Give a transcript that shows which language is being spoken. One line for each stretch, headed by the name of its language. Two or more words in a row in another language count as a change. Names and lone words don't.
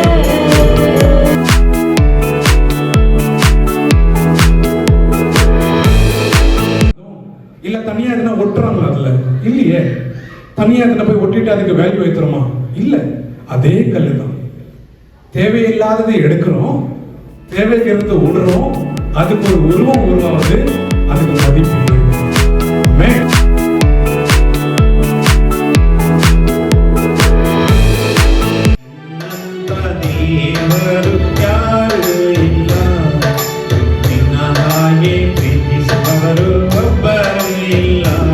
Tamil: இல்ல தனியா எதனா ஒட்டுறாங்களா? அதுல இல்லையே. தனியா எதனா போய் ஒட்டிட்டு அதுக்கு வேல்யூ வைக்கிறோமா? இல்ல. அதே கல்லு தான். தேவையில்லாததை எடுக்கிறோம், தேவைக்கிறது விடுறோம், அதுக்கு ஒரு உருவம் உருவாவது, அதுக்கு மதிப்பு. ஆமென்.
Kannada: ದೇವರು ಯಾರೂ ಇಲ್ಲ, ನಿನ್ನ ಹಾಗೆ ಪ್ರೀತಿಸುವವರು ಒಬ್ಬರು ಇಲ್ಲ.